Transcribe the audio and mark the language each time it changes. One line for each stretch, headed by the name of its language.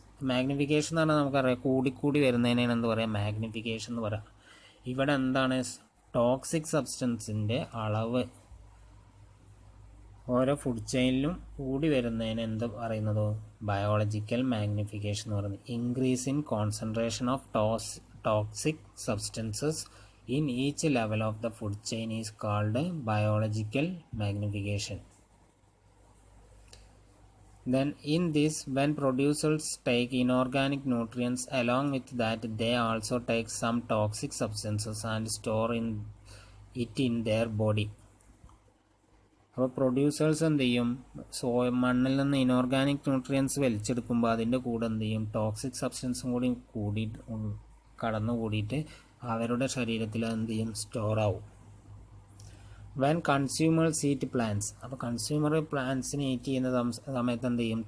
Malayalam: Magnification എന്ന് പറഞ്ഞാൽ നമുക്കറിയാം, കൂടിക്കൂടി വരുന്നതിനാണ് എന്ത് പറയുക? മാഗ്നിഫിക്കേഷൻ എന്ന് പറയാം. ഇവിടെ എന്താണ്? ടോക്സിക് സബ്സ്റ്റൻസിൻ്റെ അളവ് ഓരോ ഫുഡ് ചെയിനിലും കൂടി വരുന്നതിന് എന്ത് പറയുന്നതോ? ബയോളജിക്കൽ മാഗ്നിഫിക്കേഷൻ എന്ന് പറയുന്നത്.
English: Increase in concentration of toxic substances in each level of the food chain is called biological magnification. Then in this, when producers take inorganic nutrients, along with that they also take some toxic substances and store it in their body.
Malayalam: അപ്പോൾ producers എന്ത് ചെയ്യും? മണ്ണിൽ നിന്ന് inorganic nutrients വലിച്ചെടുക്കുമ്പോൾ അതിൻ്റെ കൂടെ എന്ത് ചെയ്യും? Toxic സബ്സ്റ്റൻസും കൂടി കടന്നുകൂടിയിട്ട് അവരുടെ ശരീരത്തിൽ എന്ത് ചെയ്യും? സ്റ്റോർ ആവും.
English: when consumers eat plants,
Malayalam: അപ്പോൾ കൺസ്യൂമർ പ്ലാന്റ്സിനെ ഈറ്റ് ചെയ്യുന്ന സമയത്ത് എന്ത് ചെയ്യും?